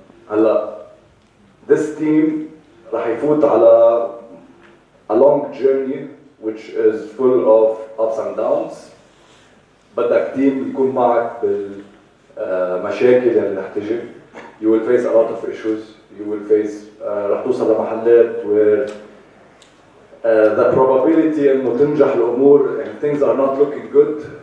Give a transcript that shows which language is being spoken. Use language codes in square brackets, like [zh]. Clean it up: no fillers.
[en] هلا this team [ar] راح يفوت على [en] a long journey which is full of ups and downs. [ar] بدك team يكون معك بالمشاكل اللي رح تجي. [en] You will face a lot of issues. You will face [ar] رح توصل لمحلات [en] where the probability [ar] انه تنجح الامور [en] and things are not looking good.